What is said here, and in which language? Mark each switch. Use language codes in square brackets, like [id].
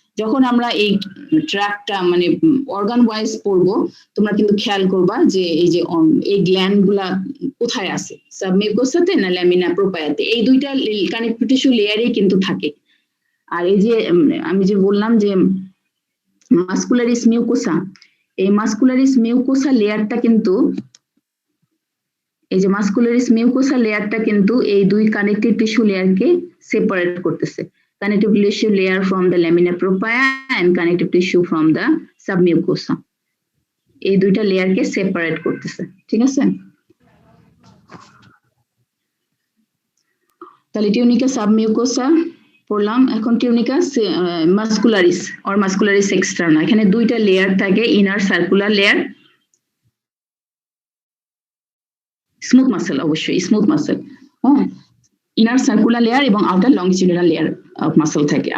[bn] যখন আমরা এই ট্র্যাকটা মানে অর্গান ওয়াইজ পড়বো, তোমরা কিন্তু খেয়াল করবা যে এই গ্ল্যান্ড গুলা কোথায় আছে, সাবমিউকোসাতে না ল্যামিনা প্রোপায়াতে, এই দুইটা কানেক্টিভ টিস্যু লেয়ারেই কিন্তু থাকে। আর এই যে আমি যে বললাম যে মাসকুলারিস মিউকোসা, এই মাসকুলারিস মিউকোসা লেয়ারটা কিন্তু এই যে মাসকুলারিস মিউকোসা লেয়ারটা কিন্তু এই দুই কানেক্টিভ টিস্যু লেয়ারকে সেপারেট করতেছে। [en] Connective tissue layer from the lamina propria and connective tissue from the submucosa. [bn] এই দুইটা লেয়ারকে সেপারেট করতেছে, ঠিক আছে? তাহলে টিউনিকা সাবমিউকোসা পড়লাম, এখন টিউনিকা মাসকুলারিস অর মাসকুলারিস এক্সটার্না। এখানে দুইটা লেয়ার থাকে, inner circular layer, smooth muscle, অবশ্যই স্মুথ মাসেল, হ্যাঁ, ইনার সার্কুলার লেয়ার এবং আউটার লংজিটিউডিনাল লেয়ার অফ মাসেল থাকে।